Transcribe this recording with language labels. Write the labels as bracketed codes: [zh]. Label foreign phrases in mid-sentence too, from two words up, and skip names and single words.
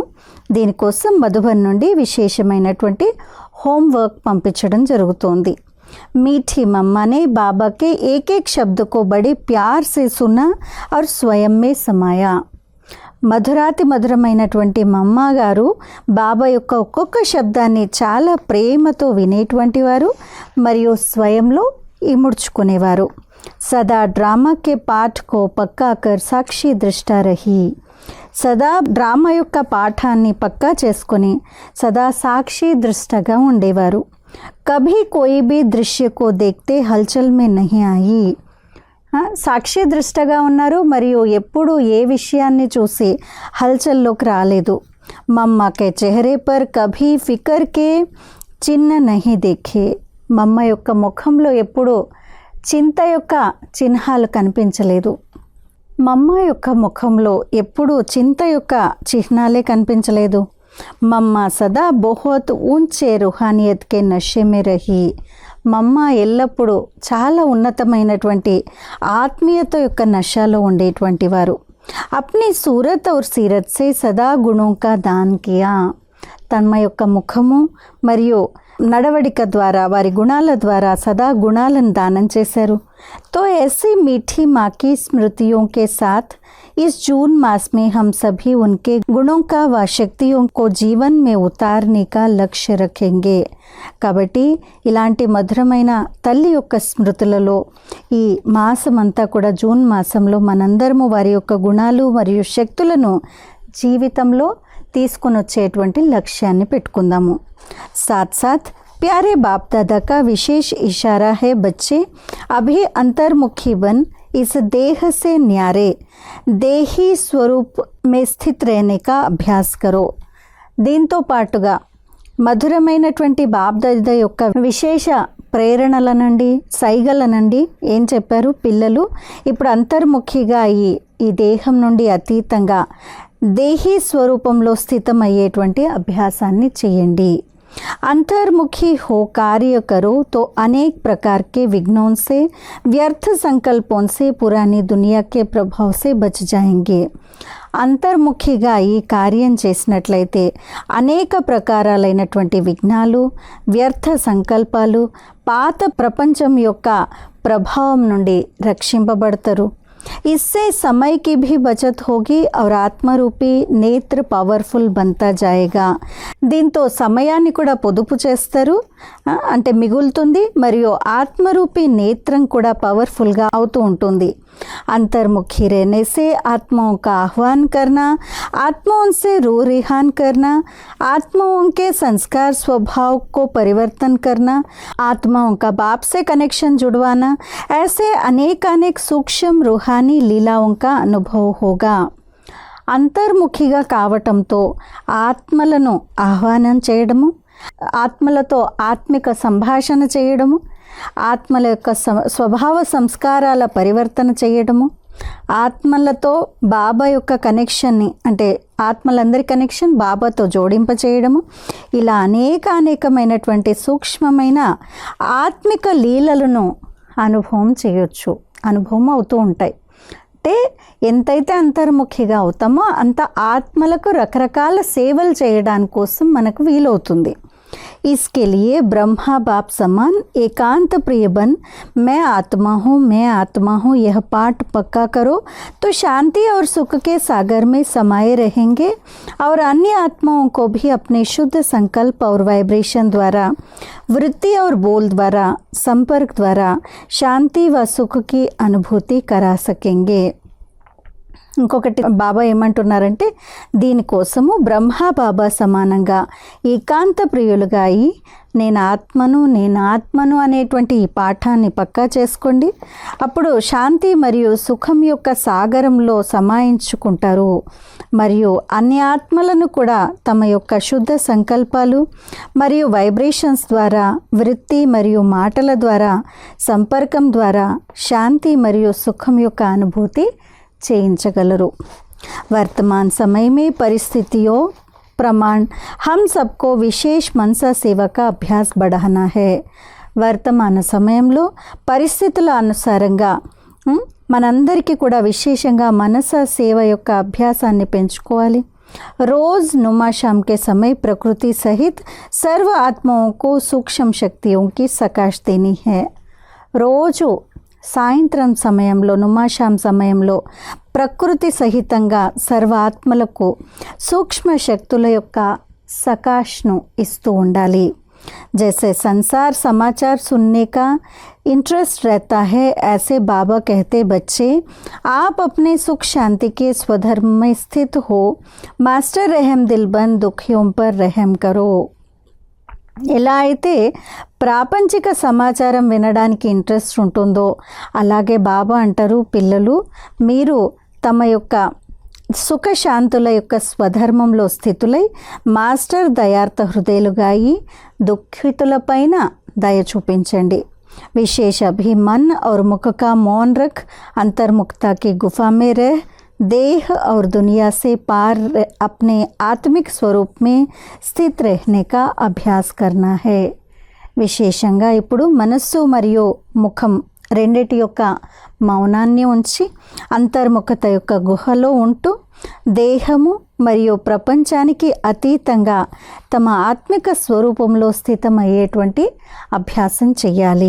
[te] దీనికోసం మధుబన్ నుండి విశేషమైనటువంటి హోంవర్క్ పంపించడం జరుగుతోంది. [hi] मीठी मम्मा ने बाबा के एक एक शब्द को बड़े प्यार से सुना और स्वयं में समाया. [te] మధురాతి మధురమైనటువంటి మమ్మ గారు బాబా యొక్క ఒక్కొక్క శబ్దాన్ని చాలా ప్రేమతో వినేటువంటి వారు మరియు స్వయంలో ఇముడ్చుకునేవారు. [hi] सदा ड्रामा के पाठ को पक्का कर साक्षी दृष्टा रही. [te] సదా డ్రామా యొక్క పాఠాన్ని పక్కా చేసుకొని సదా సాక్షి దృష్టగా ఉండేవారు. [hi] कभी कोई भी दृश्य को देखते हलचल में नहीं आई. [te] సాక్షి దృష్టగా ఉన్నారు మరియు ఎప్పుడు ఏ విషయాన్ని చూసి హల్చల్లోకి రాలేదు. [hi] मम्मा के चेहरे पर कभी फिकर के चिह्न नहीं देखे. [te] మమ్మ యొక్క ముఖంలో ఎప్పుడు చింత యొక్క చిహ్నాలు కనిపించలేదు. మమ్మ యొక్క ముఖంలో ఎప్పుడు చింత యొక్క చిహ్నాలే కనిపించలేదు. [hi] मम्मा सदा बहुत ऊँचे रूहानियत के नशे में रही. [te] మమ్మ ఎల్లప్పుడూ చాలా ఉన్నతమైనటువంటి ఆత్మీయత యొక్క నషాలో ఉండేటువంటి వారు. [hi] अपनी सूरत और सीरत से सदा गुणों का दान किया. [te] తమ యొక్క ముఖము మరియు నడవడిక ద్వారా వారి గుణాల ద్వారా సదా గుణాలను దానం చేశారు. [hi] तो ऐसी मीठी माँ की स्मृतियों के साथ इस जून मास में हम सभी उनके गुणों का व शक्तियों को जीवन में उतारने का लक्ष्य रखेंगे. [te] కాబట్టి ఇలాంటి మధురమైన తల్లి యొక్క స్మృతులలో ఈ మాసమంతా కూడా జూన్ మాసంలో మనందరము వారి యొక్క గుణాలు మరియు శక్తులను జీవితంలో తీసుకొని వచ్చేటువంటి లక్ష్యాన్ని పెట్టుకుందాము. [hi] साथ साथ प्यारे बाप दादा का विशेष इशारा है, बच्चे अभी अंतर्मुखी बन इस देह से न्यारे देही स्वरूप में स्थित रहने का अभ्यास करो. [te] దీంతో పాటుగా మధురమైనటువంటి బాబ్దాదా యొక్క విశేష ప్రేరణల నుండి, సైగల నుండి ఏం చెప్పారు పిల్లలు? ఇప్పుడు అంతర్ముఖిగా ఈ దేహం నుండి అతీతంగా దేహీ స్వరూపంలో స్థితమయ్యేటువంటి అభ్యాసాన్ని చేయండి। [hi] अंतर्मुखी हो कार्य करो तो अनेक प्रकार के विघ्नों से, व्यर्थ संकल्पों से, पुरानी दुनिया के प्रभाव से बच जाएंगे। [te] అంతర్ముఖిగా ఈ కార్యం చేసినట్లయితే అనేక ప్రకారాలైనటువంటి విఘ్నాలు, వ్యర్థ సంకల్పాలు, పాత ప్రపంచం యొక్క ప్రభావం నుండి రక్షింపబడతారు। [hi] इससे समय की भी बचत होगी और आत्मरूपी नेत्र पावरफुल बनता जाएगा। [te] దీంతో సమయాన్ని కూడా పొదుపు చేస్తారు, అంటే మిగులుతుంది, మరియు ఆత్మరూపీ నేత్రం కూడా పవర్ఫుల్గా అవుతూ ఉంటుంది। [hi] अंतर्मुखी रहने से आत्माओं का आह्वान करना, आत्माओं से रूह रिहान करना, आत्माओं के संस्कार स्वभाव को परिवर्तन करना, आत्माओं का बाप से कनेक्शन जुड़वाना, ऐसे अनेक सूक्ष्म रूहानी लीलाओं का अनुभव होगा। [te] అంతర్ముఖిగా కావటంతో ఆత్మలను ఆహ్వానం చేయడము, ఆత్మలతో ఆత్మిక సంభాషణ చేయడము, ఆత్మల యొక్క స్వభావ సంస్కారాల పరివర్తన చేయడము, ఆత్మలతో బాబా యొక్క కనెక్షన్ని, అంటే ఆత్మలందరి కనెక్షన్ బాబాతో జోడింప చేయడము, ఇలా అనేకమైనటువంటి సూక్ష్మమైన ఆత్మిక లీలలను అనుభవం చేయొచ్చు, అనుభవం అవుతూ ఉంటాయి। అంటే ఎంతైతే అంతర్ముఖిగా అవుతామో అంత ఆత్మలకు రకరకాల సేవలు చేయడానికి కోసం మనకు వీలవుతుంది। [hi] इसके लिए ब्रह्मा बाप समान एकांत प्रिय बन मैं आत्मा हूँ यह पाठ पक्का करो तो शांति और सुख के सागर में समाये रहेंगे और अन्य आत्माओं को भी अपने शुद्ध संकल्प और वाइब्रेशन द्वारा, वृत्ति और बोल द्वारा, संपर्क द्वारा शांति व सुख की अनुभूति करा सकेंगे। [te] ఇంకొకటి బాబా ఏమంటున్నారంటే దీనికోసము బ్రహ్మ బాబా సమానంగా ఏకాంత ప్రియులుగా అయి నేను ఆత్మను అనేటువంటి ఈ పాఠాన్ని పక్కా చేసుకోండి। అప్పుడు శాంతి మరియు సుఖం యొక్క సాగరంలో సమాయించుకుంటారు మరియు అన్ని ఆత్మలను కూడా తమ యొక్క శుద్ధ సంకల్పాలు మరియు వైబ్రేషన్స్ ద్వారా, వృత్తి మరియు మాటల ద్వారా, సంపర్కం ద్వారా శాంతి మరియు సుఖం యొక్క అనుభూతి చేయించగలరు। [hi] वर्तमान समय में परिस्थितियों प्रमाण हम सबको विशेष मनसा सेवा का अभ्यास बढ़ाना है। [te] వర్తమాన సమయంలో పరిస్థితుల అనుసారంగా మనందరికీ కూడా విశేషంగా మనస సేవ యొక్క అభ్యాసాన్ని పెంచుకోవాలి। [hi] रोज़ नुमा शाम के समय प्रकृति सहित सर्व आत्माओं को सूक्ष्म शक्तियों की सकाश देनी है। [te] రోజు సాయంత్రం సమయంలో, నుమాషాం సమయంలో ప్రకృతి సహితంగా సర్వ ఆత్మలకు సూక్ష్మ శక్తుల యొక్క సకాష్ను ఇస్తూ ఉండాలి। [hi] जैसे संसार समाचार सुनने का इंटरेस्ट रहता है, ऐसे बाबा कहते बच्चे आप अपने सुख शांति के स्वधर्म में स्थित हो, मास्टर रहम दिलबन दुखियों पर रहम करो। [te] ఎలా అయితే ప్రాపంచిక సమాచారం వినడానికి ఇంట్రెస్ట్ ఉంటుందో అలాగే బాబా అంటారు, పిల్లలు మీరు తమ యొక్క సుఖశాంతుల యొక్క స్వధర్మంలో స్థితులై మాస్టర్ దయార్థ హృదయులుగా అయి దుఃఖితులపైన దయ చూపించండి। [hi] विशेष अभी मन और मुख का मौन रख अंतर्मुखता की गुफा में रह देह और दुनिया से पार अपने आत्मिक स्वरूप में स्थित रहने का अभ्यास करना है। [te] విశేషంగా ఇప్పుడు మనస్సు మరియు ముఖం రెండిటి యొక్క మౌనాన్ని ఉంచి అంతర్ముఖత యొక్క గుహలో ఉంటూ దేహము మరియు ప్రపంచానికి అతీతంగా తమ ఆత్మిక స్వరూపంలో స్థితమయ్యేటువంటి అభ్యాసం చేయాలి।